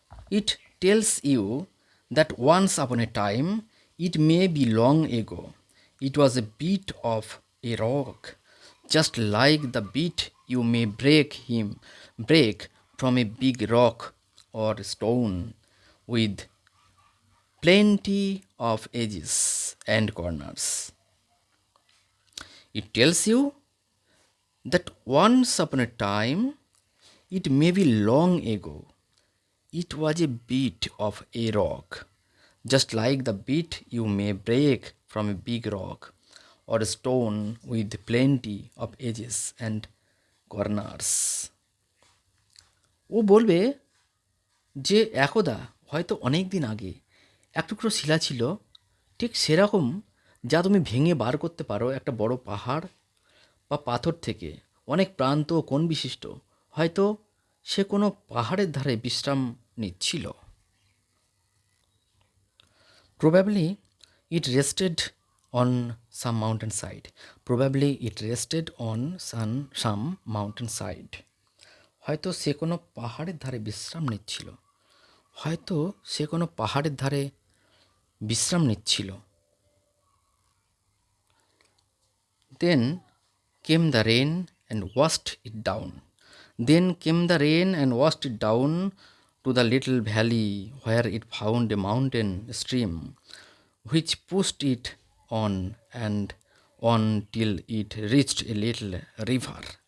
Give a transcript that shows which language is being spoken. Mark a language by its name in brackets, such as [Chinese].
[English] It tells you that once upon a time, it may be long ago, it was a bit of a rock, just like the bit you may break from a big rock or stone with plenty of edges and corners. It tells you that once upon a time, it may be long ago, it was a bit of a rock, just like the bit you may break from a big rock or a stone with plenty of edges and corners. [Bangla] ও বলবে যে একদা হয়তো অনেক দিন আগে এক টুকরো শিলা ছিল ঠিক সেরকম যা তুমি ভেঙে বার করতে পারো একটা বড় পাহাড় বা পাথর থেকে অনেক প্রান্ত ও কোণ বিশিষ্ট। হয়তো সে কোনো পাহাড়ের ধারে বিশ্রাম নিচ্ছিল। [English] Probably it rested on some mountainside. Probably it rested on some mountainside. [Bangla] হয়তো সে কোনো পাহাড়ের ধারে বিশ্রাম নিচ্ছিল। হয়তো সে কোনো পাহাড়ের ধারে বিশ্রাম নিচ্ছিল। [English] Then came the rain and washed it down. Then came the rain and washed it down to the little valley where it found a mountain stream which pushed it on and on till it reached a little river.